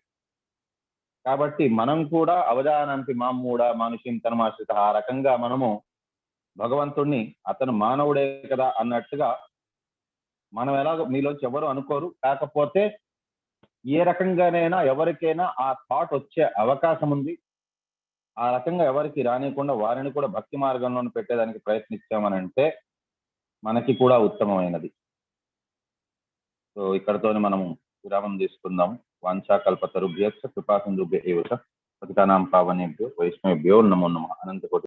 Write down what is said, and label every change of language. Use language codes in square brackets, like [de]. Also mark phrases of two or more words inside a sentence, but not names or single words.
[te] కాబట్టి మనం కూడా [sa] अवजानन्ति मामूढा मानुषीं तनुमाश्रित, [te] ఆ రకంగా మనము భగవంతుడిని అతను మానవుడే కదా అన్నట్టుగా మనం ఎలాగో మీలోంచి ఎవరు అనుకోరు, కాకపోతే ఏ రకంగానైనా ఎవరికైనా ఆ థాట్ వచ్చే అవకాశం ఉంది. ఆ రకంగా ఎవరికి రానికుండా వారిని కూడా భక్తి మార్గంలో పెట్టేదానికి ప్రయత్నించామనంటే మనకి కూడా ఉత్తమమైనది. సో ఇక్కడతోనే మనం విరామం తీసుకుందాం. [sa] वाञ्छाकल्पतरुभ्यश्च कृपासिन्धुभ्य एव च पतितानां पावनेभ्यो वैष्णवेभ्यो नमो नमः. अनन्त कोटि